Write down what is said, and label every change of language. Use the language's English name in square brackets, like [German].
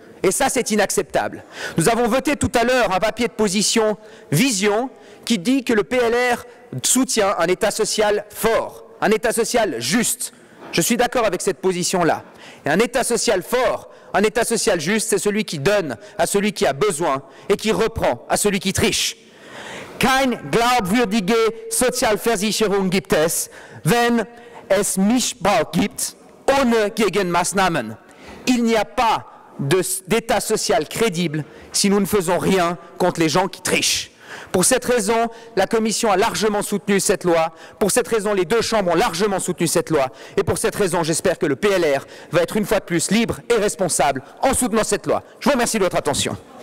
[French] Et ça, c'est inacceptable. Nous avons voté tout à l'heure un papier de position Vision qui dit que le PLR soutient un État social fort, un État social juste. Je suis d'accord avec cette position-là. Et un État social fort, un État social juste, c'est celui qui donne à celui qui a besoin et qui reprend à celui qui triche. [German] Kein glaubwürdige Sozialversicherung gibt es, wenn es Missbrauch gibt, ohne Gegenmaßnahmen. [French] Il n'y a pas d'État social crédible si nous ne faisons rien contre les gens qui trichent. Pour cette raison, la Commission a largement soutenu cette loi. Pour cette raison, les deux chambres ont largement soutenu cette loi. Et pour cette raison, j'espère que le PLR va être une fois de plus libre et responsable en soutenant cette loi. Je vous remercie de votre attention.